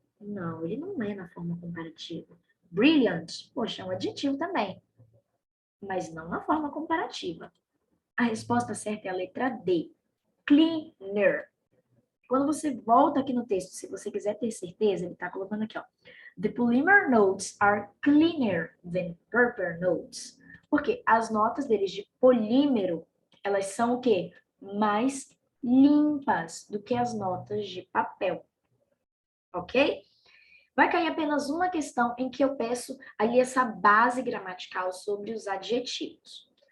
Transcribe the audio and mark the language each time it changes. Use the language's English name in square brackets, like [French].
[Portuguese] Não, ele não é na forma comparativa. Brilliant. Poxa, é um adjetivo também. Mas não na forma comparativa. A resposta certa é a letra D. Cleaner. Quando você volta aqui no texto, se você quiser ter certeza, ele está colocando aqui, ó. [English] The polymer notes are cleaner than paper notes. [Portuguese] Porque as notas deles de polímero, elas são o quê? Mais limpas do que as notas de papel. Ok? Vai cair apenas uma questão em que eu peço ali essa base gramatical sobre os adjetivos.